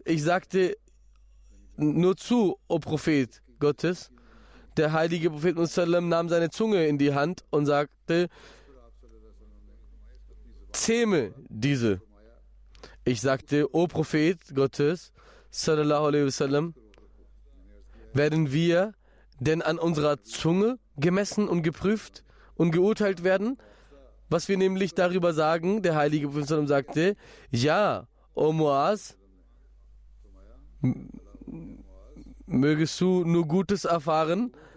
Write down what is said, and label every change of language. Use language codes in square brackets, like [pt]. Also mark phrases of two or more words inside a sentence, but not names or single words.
[de] Ich sagte nur zu, o Prophet Gottes. Der heilige Prophet Musallam nahm seine Zunge in die Hand und sagte: Zähme diese. Ich sagte: O Prophet Gottes, [ar] صلى الله عليه وسلم, [de] werden wir denn an unserer Zunge gemessen und geprüft und geurteilt werden? Was wir nämlich darüber sagen, der heilige Prophet sallam sagte: Ja, O Muaz, mögest du nur Gutes erfahren.